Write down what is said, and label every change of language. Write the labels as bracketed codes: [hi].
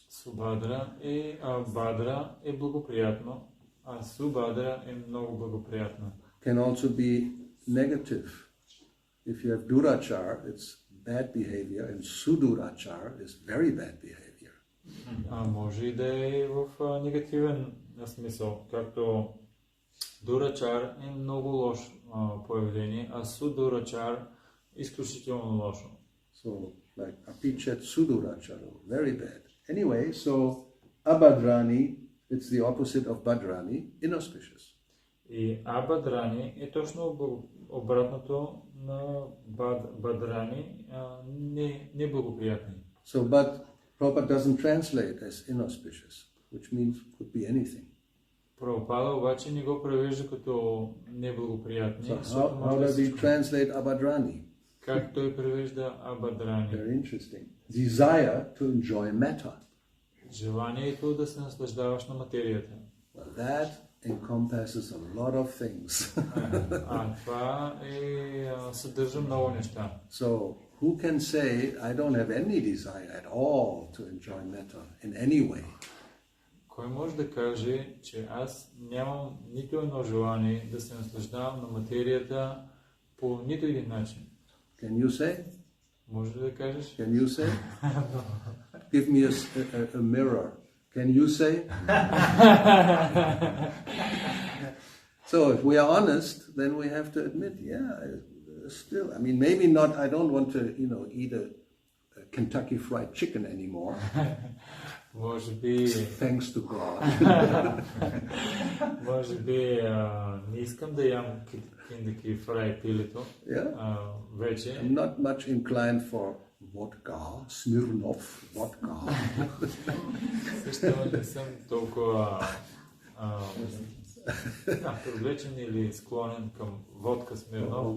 [bg] Субадра е Бадра е благоприятно, а Субадра е много благоприятно. [en] Can also be negative. If you have Durachar, it's bad behavior, and Sudurachar is very bad behavior. [bg] Може и да е в негативен смисъл, както Дурачар е много лошо появление, а Судурачар изключително лошо. [en] So, like Apichet Sudurachar, very bad. Anyway, so Abadrani, it's the opposite of Badrani, inauspicious. [bg] И Абадрани е точно обратното на Бадрани, неблагоприятни. [en] So, but Prabhupada doesn't translate as inauspicious, which means could be anything. [bg] Прабхупада обаче не го превежда като неблагоприятни. [en] So how does he translate Abadrani? [bg] Как той превежда Абадрани? [en] Very interesting. Desire to enjoy matter. [bg] Желанието да се наслаждаваш на материята. [en] Well, that encompasses a lot of things. [bg] Това съдържа много неща. [en] So, who can say, I don't have any desire at all to enjoy metta in any way? [bg] Кой може да каже, че аз нямам нито едно желание да се наслаждавам на материята по нито един начин? [en] Can you say? [bg] Може ли да кажеш? [en] Can you say? Give me a mirror. Can you say? So if we are honest, then we have to admit, still, I mean, maybe not, I don't want to, eat a Kentucky Fried Chicken anymore. [bg] Може би... [en] Thanks to God. [bg] Може би не искам да ям Kentucky Fried пилето. Вече. [en] I'm not much inclined for vodka, Smirnoff vodka. [bg] Също не съм толкова привлечен или склонен към водка Smirnoff.